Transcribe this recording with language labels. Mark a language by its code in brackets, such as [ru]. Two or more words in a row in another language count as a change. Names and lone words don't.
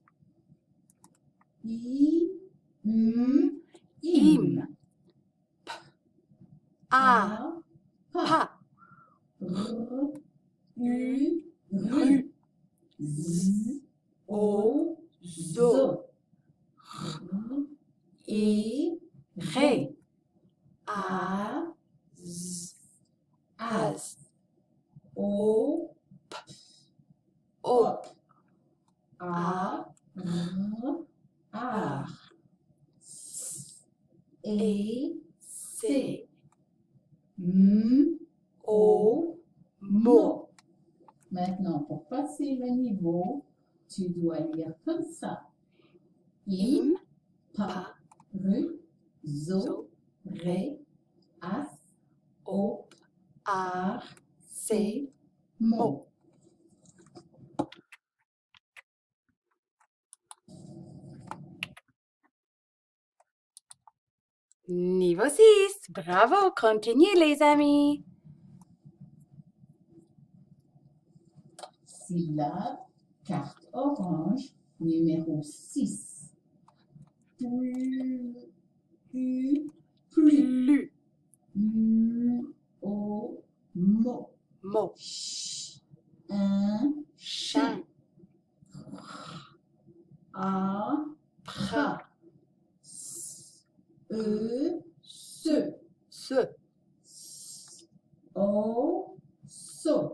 [fr] I, m, im. A, Pa, R, U, ru. Ru, Z, O, zo. Zo, E, Ré, A, a, Z, az. Az, O, O, a, r, ar. E, C, m, O, Mo. Maintenant, pour passer le niveau, tu dois lire comme ça. Im, Im, pa, Pa, ru, zo, Zo, ré, as, O, o, Ar, ar, C, mo. Mo. Niveau 6. Bravo, continuez les amis. Syllabe, carte orange, numéro 6. Plus, plus. Plus, O, mo. Mo, Ch, un, Chin, a, Prin, se. Se, O, so.